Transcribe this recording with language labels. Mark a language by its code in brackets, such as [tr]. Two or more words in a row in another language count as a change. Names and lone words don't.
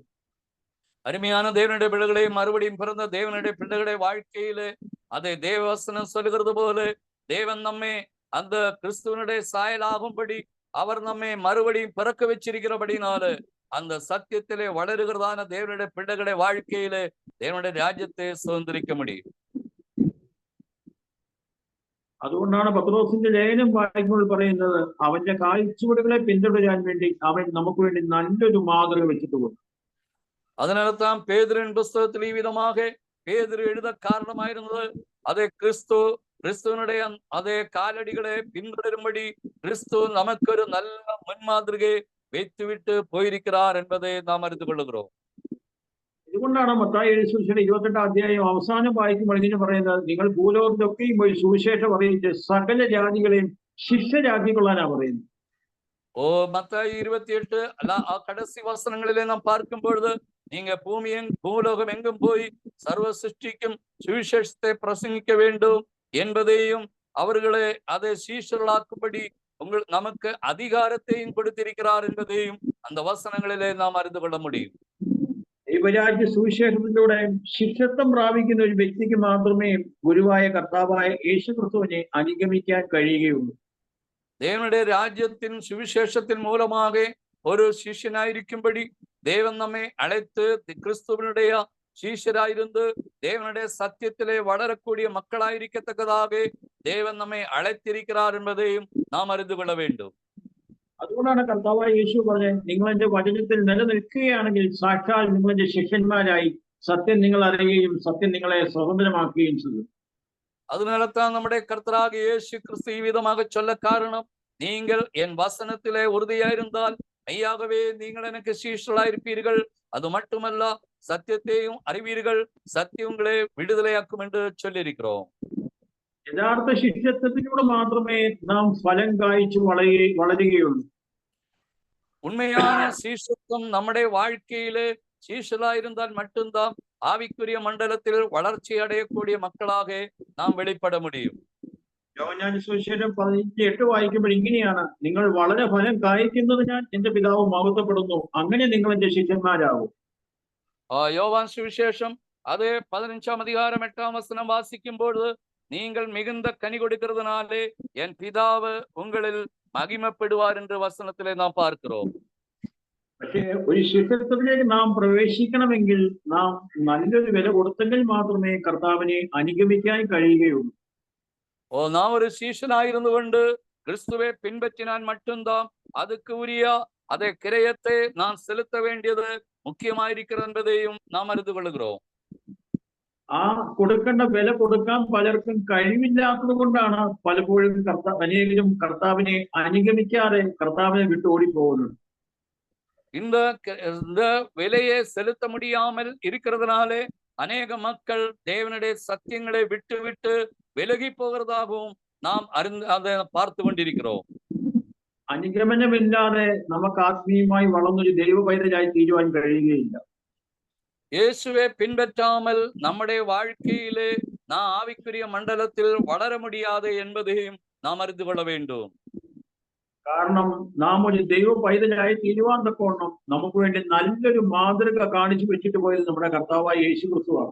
[ta] அருமையான தேவனுடைய பிள்ளைகளை மறுபடியும் பிறந்த தேவனுடைய பிள்ளைகளுடைய வாழ்க்கையிலே அதை தேவவசனம் சொல்லுகிறது போல தேவன் நம்மை அந்த கிறிஸ்துவனுடைய சாயலாகும்படி அவர் நம்மை மறுபடியும் பிறக்க வச்சிருக்கிறபடினால அந்த சத்தியத்திலே வளருகிறதான தேவனுடைய பிள்ளைகளுடைய வாழ்க்கையிலே தேவனுடைய രാജ്യത്തെ சுதந்திரிக்க முடியும். [ml] അതുകൊണ്ടാണ് പത്രോസിന്റെ ലേഖനം വായിക്കുമ്പോൾ പറയുന്നത് അവന്റെ കാഴ്ചപ്പാടുകളെ പിന്തുടരാൻ വേണ്ടി അവൻ നമുക്ക് വേണ്ടി നല്ലൊരു മാതൃക വെച്ചിട്ടുണ്ട്. [ta] அதனால்தான் பேதுருவின் புஸ்தகத்தில் இவ்விதமாக பேதுரு எழுத காரணமாயிருந்தது அதே கிறிஸ்துவனுடைய அதே காலடிகளை பின்தொடரும்படி கிறிஸ்து நமக்கு ஒரு நல்ல முன்மாதிரியை வைத்துவிட்டு போயிருக்கிறார் என்பதை நாம் அறிந்து கொள்ளுகிறோம். [ml] ഇതുകൊണ്ടാണ് മത്തായി എഴുതിയ സുവിശേഷം 28 അധ്യായം അവസാനം വായിക്കുമ്പോൾ ഇങ്ങനെ പറയുന്നത്, നിങ്ങൾ ഭൂലോകത്തൊക്കെയും പോയി സുവിശേഷം അറിയിച്ച് സകല ജാതികളെയും ശിഷ്യരാക്കിക്കൊള്ളാനാ പറയുന്നത്. [ta] ஓ மத்தாയി 28 கடைசி வசனங்களிலே நாம் பார்க்கும் பொழுது நீங்க பூலோகம் எங்கும் போய் சர்வ சிருஷ்டிக்கும் சுவிசேஷத்தை பிரசங்கிக்க வேண்டும் என்பதையும் அவர்களை அதை சீஷர்களாக்கும்படி நமக்கு அதிகாரத்தையும் கொடுத்திருக்கிறார் என்பதையும் அந்த வசனங்களிலே நாம் அறிந்து கொள்ள முடியும். [ml] ദൈവരാജ്യ സുവിശേഷത്തിലൂടെ ശിഷ്യത്വം പ്രാപിക്കുന്ന ഒരു വ്യക്തിക്ക് മാത്രമേ ഗുരുവായ കർത്താവായ യേശു ക്രിസ്തുവിനെ അനുഗമിക്കാൻ കഴിയുകയുള്ളൂ. [ta] தேவனுடைய ராஜ்யத்தின் சுவிசேஷத்தின் மூலமாக ஒரு சிஷ்யனாயிருக்கும்படி தேவன் நம்மை அழைத்து கிறிஸ்துவனுடைய சீஷராயிருந்து தேவனுடைய சத்தியத்திலே வளரக்கூடிய மக்களாயிருக்கத்தக்கதாக தேவன் நம்மை அழைத்திருக்கிறார் என்பதையும் நாம் அறிந்து கொள்ள வேண்டும். [ml] അതുകൊണ്ടാണ് കർത്താവായ യേശു പറഞ്ഞത്, നിങ്ങൾ എന്റെ വചനത്തിൽ നിലനിൽക്കുകയാണെങ്കിൽ സാക്ഷാൽ നിങ്ങൾ എന്റെ ശിഷ്യന്മാരായി സത്യം നിങ്ങൾ അറിയുകയും സത്യം നിങ്ങളെ സ്വതന്ത്രമാക്കുകയും ചെയ്യും. [ta] அதனால்தான் நம்முடைய கர்த்தராக இயேசு கிறிஸ்து விதமாக சொல்ல காரணம், நீங்கள் என் வசனத்திலே உறுதியாயிருந்தால் மெய்யாகவே நீங்கள் எனக்கு சீஷர்களாயிருப்பீர்கள், அது மட்டுமல்ல சத்தியத்தையும் அறிவீர்கள், சத்தியம் உங்களை விடுதலையாக்கும் என்று சொல்லியிருக்கிறோம். [ml] യഥാർത്ഥ ശിഷ്യത്വത്തിലൂടെ മാത്രമേ നാം ഫലം കായ്ച്ചു വളരുകയുള്ളൂ. [ta] உண்மையான சீஷத்துவம் நம்முடைய வாழ்க்கையிலே சீஷலாயிருந்தால் மட்டும்தான் ஆவிக்குரிய மண்டலத்தில் வளர்ச்சி அடையக்கூடிய மக்களாக நாம் வெளிப்பட முடியும். [ml] യോഹന്നാന്റെ സുവിശേഷം 15:8 വായിക്കുമ്പോൾ ഇങ്ങനെയാണ്, നിങ്ങൾ വളരെ ഫലം കായ്ക്കുന്നതിനാൽ എന്റെ പിതാവ് മഹത്വപ്പെടുന്നു, അങ്ങനെ നിങ്ങൾ എന്റെ ശിഷ്യന്മാരാകും. [ta] யோவான் சுவிசேஷம் அதே 15ஆம் அதிகாரம் 8ஆம் வசனம் வாசிக்கும்போது, நீங்கள் மிகுந்த கனி கொடுக்கிறதுனாலே என் பிதாவு உங்களில் மகிமைப்படுவார் என்று வசனத்திலே நாம் பார்க்கிறோம். [ml] പക്ഷേ ഒരു ശിഷ്യത്വത്തിലേക്ക് നാം പ്രവേശിക്കണമെങ്കിൽ നാം നല്ലൊരു വില കൊടുത്തെങ്കിൽ മാത്രമേ കർത്താവിനെ അനുഗമിക്കാൻ കഴിയുകയുള്ളൂ. [ta] நாம் ஒரு சீஷனாயிருந்து கொண்டு கிறிஸ்துவை பின்பற்றினால் மட்டும்தான் அதுக்கு உரிய அதே கிரயத்தை நான் செலுத்த வேண்டியது முக்கியமாயிருக்கிறது என்பதையும் நாம் அறிந்து கொள்கிறோம். [ml] ആ കൊടുക്കേണ്ട വില കൊടുക്കാൻ പലർക്കും കഴിവില്ലാത്തത് കൊണ്ടാണ് പലപ്പോഴും അനേകരും കർത്താവിനെ അനുഗമിക്കാതെ കർത്താവിനെ വിട്ട് ഓടിപ്പോകുന്നത്. [ta] இந்த விலையை செலுத்த முடியாமல் இருக்கிறதுனாலே அநேக மக்கள் தேவனுடைய சத்தியங்களை விட்டு விட்டு விலகி போகிறதாகவும் நாம் அதை பார்த்து கொண்டிருக்கிறோம். [ml] അനുഗമനമില്ലാതെ നമുക്ക് ആത്മീയമായി വളർന്നൊരു ദൈവ പൈതലായി തീരുവാൻ കഴിയുകയില്ല. [ta] இயேசுவை பின்பற்றாமல் நம்முடைய வாழ்க்கையிலே நாம் ஆவிக்குரிய மண்டலத்தில் வளர முடியாது என்பதையும் நாம் அறிந்து கொள்ள வேண்டும். [ml] കാരണം നാം ഒരു ദൈവ പൈതലായി തീരുവാൻ തക്കവണ്ണം നമുക്ക് വേണ്ടി നല്ലൊരു മാതൃക കാണിച്ചു വെച്ചിട്ട് പോയത് നമ്മുടെ കർത്താവായ യേശു ക്രിസ്തുവാണ്.